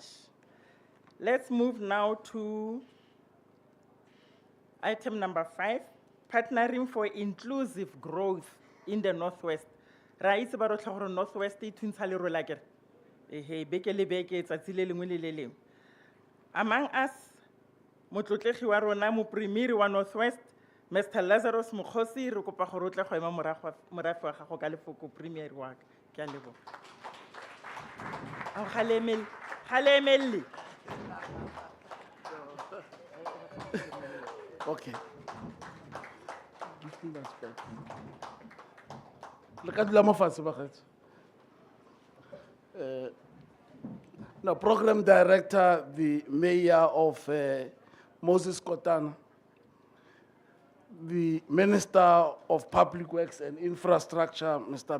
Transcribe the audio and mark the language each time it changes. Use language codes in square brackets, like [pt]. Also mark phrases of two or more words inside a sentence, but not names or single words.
[en] Let's move now to item number 5, partnering for inclusive growth in the Northwest. Right about the Northwest, among us, [tn] motlotlegi wa rona mopremiri wa Northwest, Mr. Lazarus Mokgosi, re kopa gore o tle go ema morago wa gago ka lefoko premier wa ka. Ke a leboga. Ao galemelle. [en] Okay. Give me that spot. Look at the now, Program Director, the Mayor of Moses Kotana, the Minister of Public Works and Infrastructure, Mr.